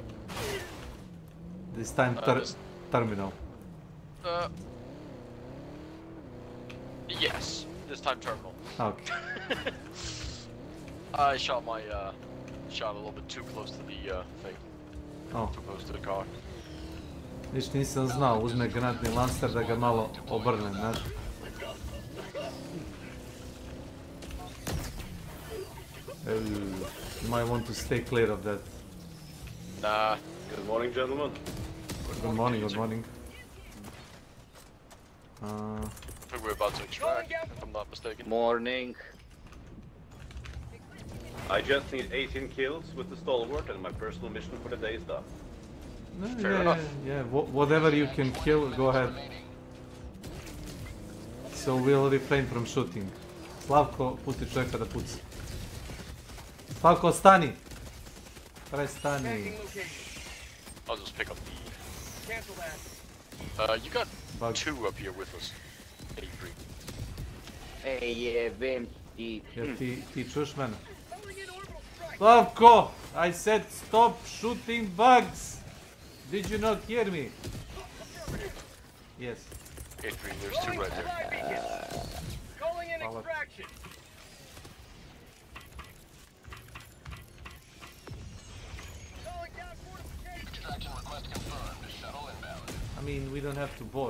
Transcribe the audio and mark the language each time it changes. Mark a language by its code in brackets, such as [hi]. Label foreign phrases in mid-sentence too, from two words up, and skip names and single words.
[en] This time terminal. Yes, this time terminal. Okay. I shot my shot a little bit too close to the thing. Oh. Too close to the car. [hr] Viš nisam znao, uzme granatni lancer da ga malo obrne, znaš. [en] You might want to stay clear of that. Nah. Good morning, gentlemen. Good morning, good morning. I think we're about to extract, if I'm not mistaken. Morning. I just need 18 kills with the stalwart and my personal mission for the day is done. Fair enough. Yeah, whatever you can kill, go ahead. So we'll refrain from shooting. [hr] Slavko, puti čovjeka da puci. Slavko, stani! Prestani. [en] I'll just pick up the... you got 2 up here with us. 83. [hr] Ej, jebem ti. Jel ti čuješ mene? Slavko! [en] I said stop shooting bugs! Did you not hear me? Yes. 83, there's 2 right there. Calling in extraction. I mean, we don't have to board.